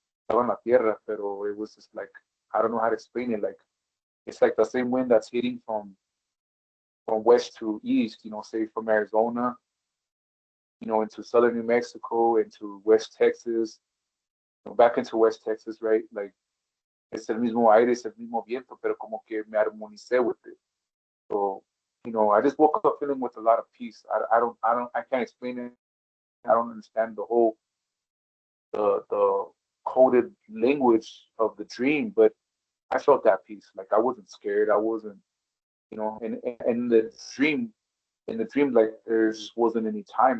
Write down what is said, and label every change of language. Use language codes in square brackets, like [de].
[es] Estaba en la tierra, pero [en] it was just like, I don't know how to explain it. Like, it's like the same wind that's hitting from west to east. Say from Arizona, into southern New Mexico, into West Texas, back into West Texas, right? [es] Like, es el mismo aire, es el mismo viento, pero como que me armonicé [en] with it. So, I just woke up feeling with a lot of peace. I can't explain it. I don't understand the coded language of the dream, but I felt that peace. Like, I wasn't scared. I wasn't, and in the dream, like, there just wasn't any time.